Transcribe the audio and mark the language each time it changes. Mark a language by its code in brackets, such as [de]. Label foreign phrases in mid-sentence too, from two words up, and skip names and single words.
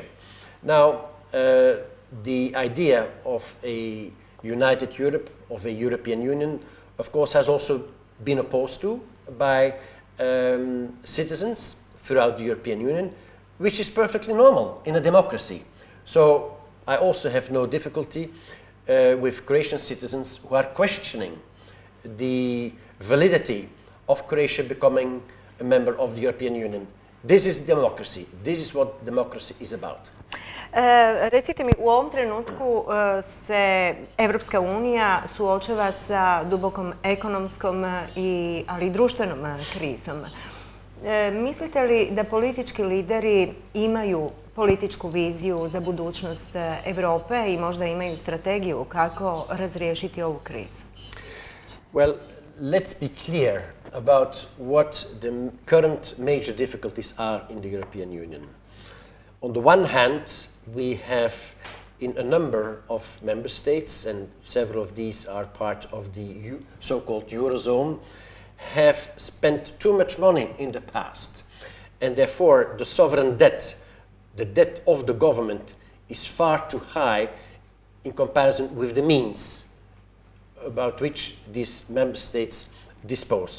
[en] Now, the idea of a united Europe, of a European Union, of course, has also been opposed to by citizens throughout the European Union, which is perfectly normal in a democracy. So I also have no difficulty with Croatian citizens who are questioning the validity of Croatia becoming a member of the European Union. This is democracy. This is what democracy is about. [hr] Recite mi, u ovom trenutku se Europska unija suočava sa dubokom ekonomskom ali i društvenom krizom. Mislite li da politički lideri imaju političku viziju za budućnost Europe i možda imaju strategiju kako razriješiti ovu krizu? [en] Well, let's be clear about what the current major difficulties are in the European Union. On the one hand, we have in a number of member states, and several of these are part of the so-called Eurozone, have spent too much money in the past, and therefore the sovereign debt, the debt of the government, is far too high in comparison with the means about which these member states dispose.